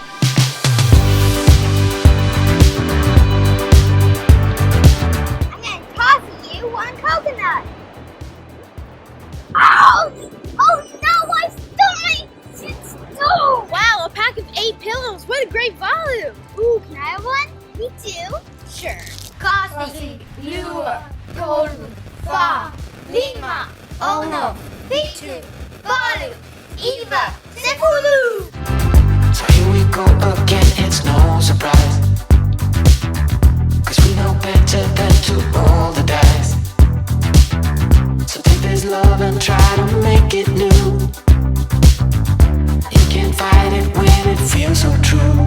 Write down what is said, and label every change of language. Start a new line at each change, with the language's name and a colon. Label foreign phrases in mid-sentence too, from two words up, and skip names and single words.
English: I'm gonna toss you one coconut. Ouch! Oh no, I stumped my stove! Wow, a pack of 8 pillows. What a great volume! Ooh, can I have one? Me too. Sure.
Samoan: Kasi, Lua, Tolu, Fa, Lima, Ono, Pitu, Balu, Iva, Sepulu.
English: So here we go again, it's no surprise, 'cause we know better than to roll the dice. So take this love and try to make it new. You can't fight it when it feels so true.